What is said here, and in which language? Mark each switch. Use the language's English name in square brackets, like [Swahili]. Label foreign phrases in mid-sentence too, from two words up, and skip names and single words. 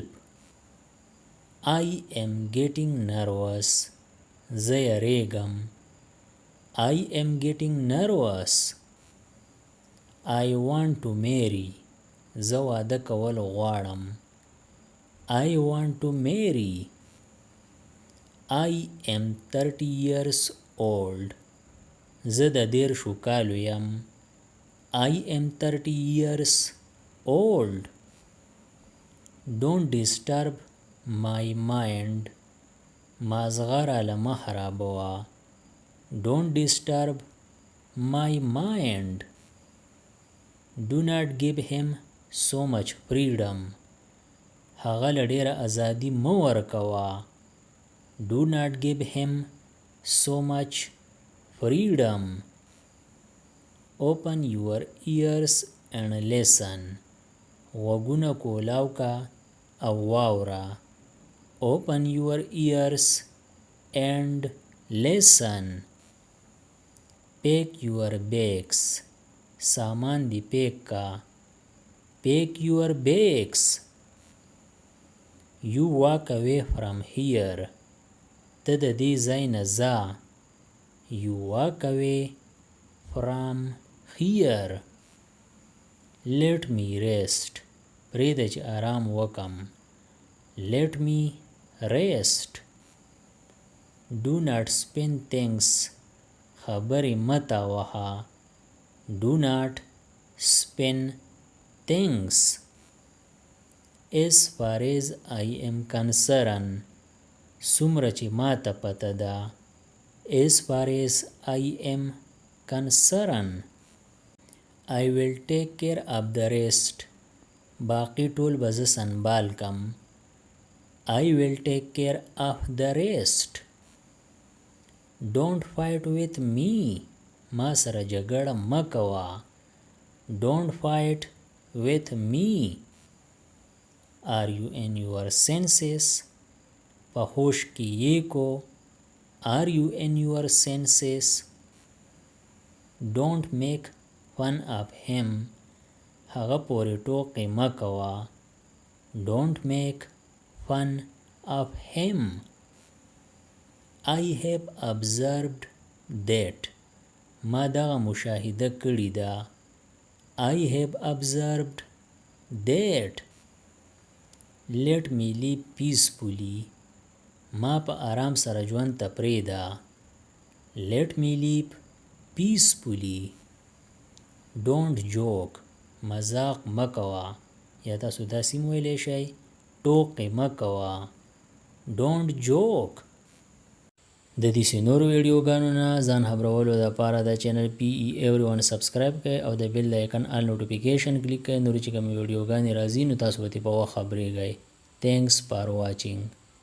[English] I am getting nervous. [Pashto] زه یریږم. [English] I am getting nervous. I want to marry. [Pashto] زه واده کول غواړم. [English] I want to marry. I am 30 years old. [Pashto] زه د 30 کالو یم. [English] I am 30 years old. Don't disturb my mind. [Pashto] مازغه راله مه خرابوه. [English] Don't disturb my mind. Do not give him so much freedom. [Pashto] هغه له ډېره ازادي مه ورکوه. [English] Do not give him so much freedom. Open your ears and listen. [Pashto] غوږونه کولاو کا او واوره. [English] Open your ears and listen. Pack your bags. [Pashto] سامان دی پیک کا. [English] Pack your bags. You walk away from here. [Pashto] ته د دې ځای نه ځه. [English] You walk away from here. Let me rest. [Pashto] پرېږده چې آرام وکم. [English] Let me rest. Do not spin things. [Pashto] خبرې مه تاوهه. [English] Do not spin things. As far as I am concerned. [Pashto] څومره چې ما ته پته ده. [English] As far as I am concerned. I will take care of the rest. [Pashto] باقی ټول به زه سنبال کم. [English] I will take care of the rest. Don't fight with me. [Pashto] ما سره جګړه مه کوه. [English] Don't fight with me. Are you in your senses? [Pashto] په هوش کې یې کو. [English] Are you in your senses? Don't make fun of him. [Pashto] هغه پورې ټوکې مه کوه. [English] Don't make fun of him. I have observed that. [Pashto] ما دغه مشاهده کړې ده. [English] I have observed that. Let me live peacefully. [Pashto] ما په آرام سره ژوند ته پرېږده. [English] Let me live peacefully. Don't joke. [Pashto] مذاق مه کوه. یا تاسو داسې هم ویلی شئ ټوکې مه کوه. [English] Don't joke. [Pashto] د دې نورو ویډیوګانو نه ځان خبرولو دپاره د چینل PE Everyone سبسکرایب کړئ او د بیل د آیکن [English] all notification [Pashto] کلیک کړئ. نورې چې کومې ویډیوګانې راځي نو تاسو به ترې په وخت خبرېږئ. [English] Thanks for watching.